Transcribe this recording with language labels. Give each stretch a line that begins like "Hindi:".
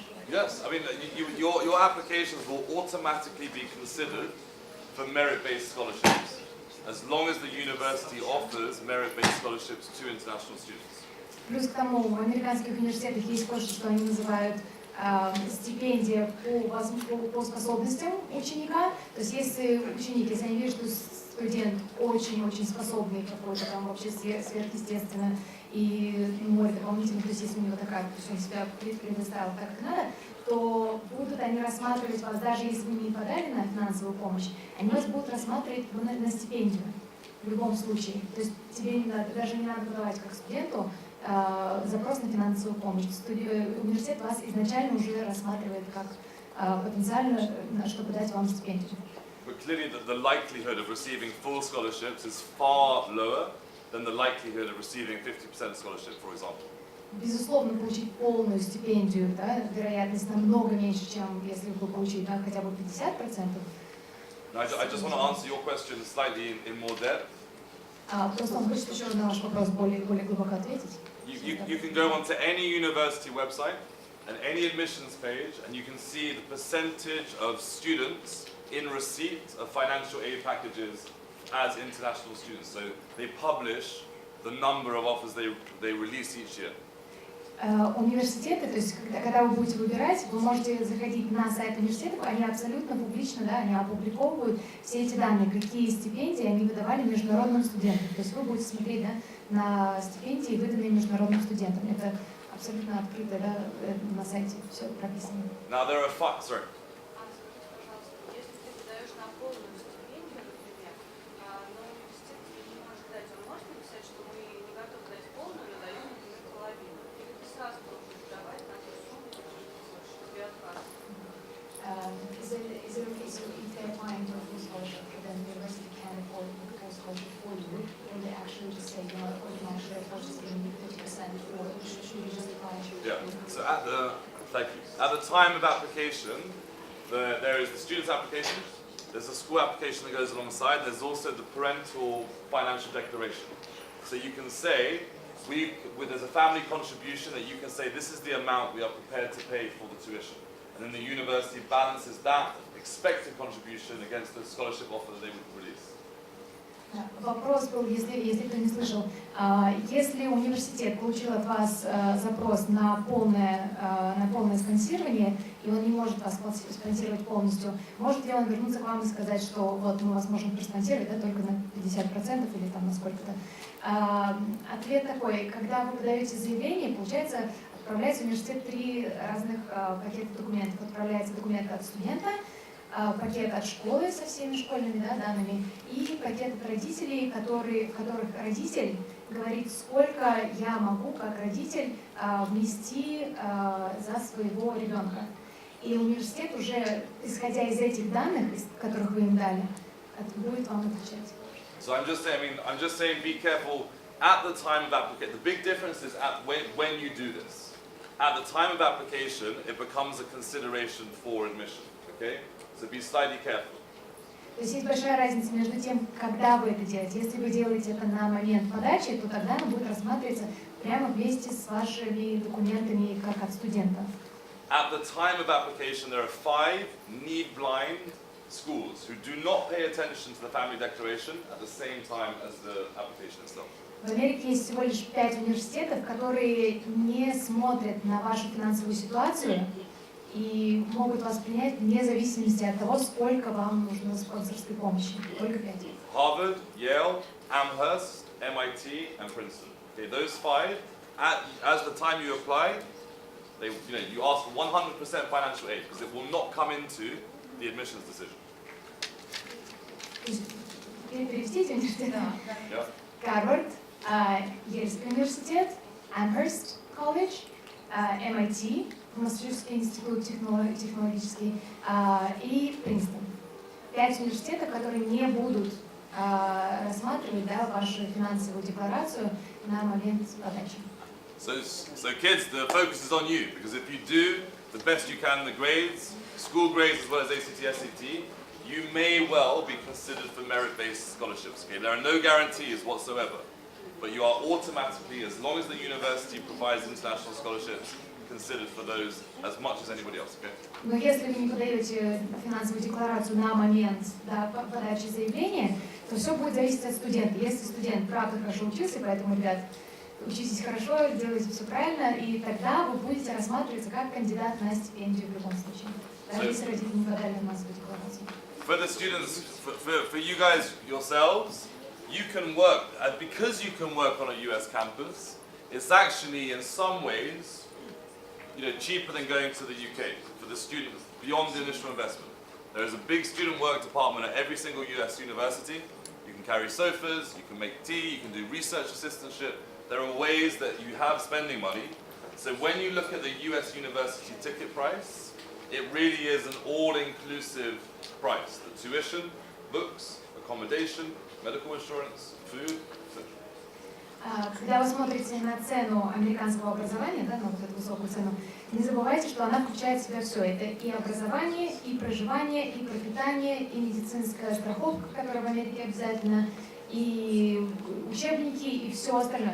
English: Yes, I mean, your applications will automatically be considered for merit-based scholarships, as long as the university offers merit-based scholarships to international students.
Russian: Плюс к тому, в американских университетах есть кое-что, что они называют стипендия по способностям ученика. То есть если ученик, если они видят, что студент очень-очень способный какой-то там вообще сверхъестественно и море дополнительно, то есть если у него такая, то есть он себя предоставил так, как надо, то будут они рассматривать вас, даже если вы не подали на финансовую помощь, они вас будут рассматривать на стипендию в любом случае. То есть тебе даже не надо подавать как студенту запрос на финансовую помощь. Университет вас изначально уже рассматривает как потенциально, чтобы дать вам стипендию.
English: clearly the likelihood of receiving full scholarships is far lower than the likelihood of receiving 50% scholarship, for example.
Russian: Безусловно, получить полную стипендию, да, вероятность намного меньше, чем если бы получить, да, хотя бы 50%.
English: Now, I just want to answer your question slightly in more depth.
Russian: Просто он хочет еще на ваш вопрос более глубоко ответить.
English: You can go onto any university website and any admissions page, and you can see the percentage of students in receipt of financial aid packages as international students. So they publish the number of offers they release each year.
Russian: Университеты, то есть когда вы будете выбирать, вы можете заходить на сайт университетов, они абсолютно публично, да, они опубликовывают все эти данные, какие стипендии они выдавали международным студентам. То есть вы будете смотреть, да, на стипендии, выданные международным студентам. Это абсолютно открыто, да, на сайте все прописано.
English: Now there are sorry.
Russian: Если ты подаешь на полную стипендию, например, но университет не может дать, он может написать, что мы не готовы дать полную, но даем, например, половину. Или ты сразу должен давать на ту сумму, которую ты хочешь, тебе отказывают.
English: Is it okay, so if they're applying to a full scholarship, then the university can afford the full scholarship for you, or they actually just say, you know, or you actually afford just giving you 50%, or should you just apply? Yeah. So at the time of application, there is the student's application. There's a school application that goes alongside. There's also the parental financial declaration. So you can say, there's a family contribution that you can say, this is the amount we are prepared to pay for the tuition. And then the university balances that expected contribution against the scholarship offer that they would release.
Russian: Вопрос был, если кто не слышал, если университет получил от вас запрос на полное спонсирование, и он не может вас спонсировать полностью, может ли он вернуться к вам и сказать, что вот мы вас можем проспонсировать, да, только на 50% или там на сколько-то? Ответ такой: когда вы подаете заявление, получается, отправляется в университет 3 разных пакета документов. Отправляется документ от студента, пакет от школы со всеми школьными, да, данными, и пакет от родителей, в которых родитель говорит, сколько я могу как родитель внести за своего ребенка. И университет уже, исходя из этих данных, которых вы им дали, будет вам отвечать.
English: So I'm just saying, be careful at the time of application. The big difference is when you do this. At the time of application, it becomes a consideration for admission. Okay? So be slightly careful.
Russian: То есть есть большая разница между тем, когда вы это делаете. Если вы делаете это на момент подачи, то тогда оно будет рассматриваться прямо вместе с вашими документами, как от студента.
English: At the time of application, there are 5 need-blind schools who do not pay attention to the family declaration at the same time as the application itself.
Russian: В Америке есть всего лишь 5 университетов, которые не смотрят на вашу финансовую ситуацию и могут вас принять вне зависимости от того, сколько вам нужно спонсорской помощи. Только 5.
English: Harvard, Yale, Amherst, MIT, and Princeton. Okay, those 5, as the time you apply, you ask for 100% financial aid because it will not come into the admissions decision.
Russian: Перевести университет?
English: Yeah.
Russian: Гарвард, Ельский университет, Amherst College, MIT, Массачусетский институт технологический и Принстон. 5 университетов, которые не будут рассматривать, да, вашу финансовую декларацию на момент подачи.
English: So kids, the focus is on you because if you do the best you can in the grades, school grades as well as ACT, SAT, you may well be considered for merit-based scholarships. Okay, there are no guarantees whatsoever, but you are automatically, as long as the university provides international scholarships, considered for those as much as anybody else. Okay.
Russian: Но если вы не подаете финансовую декларацию на момент, да, подачи заявления, то все будет зависеть от студента. Если студент правда хорошо учился, поэтому, ребят, учитесь хорошо, делайте все правильно, и тогда вы будете рассматриваться как кандидат на стипендию в любом случае. Даже если родители не подали финансовую декларацию.
English: For the students, for you guys yourselves, you can work, because you can work on a US campus, it's actually in some ways, cheaper than going to the UK for the students beyond the initial investment. There is a big student work department at every single US university. You can carry sofas, you can make tea, you can do research assistantship. There are ways that you have spending money. So when you look at the US university ticket price, it really is an all-inclusive price. The tuition, books, accommodation, medical insurance, food, etc.
Russian: Когда вы смотрите на цену американского образования, да, на вот эту высокую цену, не забывайте, что она включает в себя все. Это и образование, и проживание, и пропитание, и медицинская страховка, которая в Америке обязательно, и учебники, и все остальное.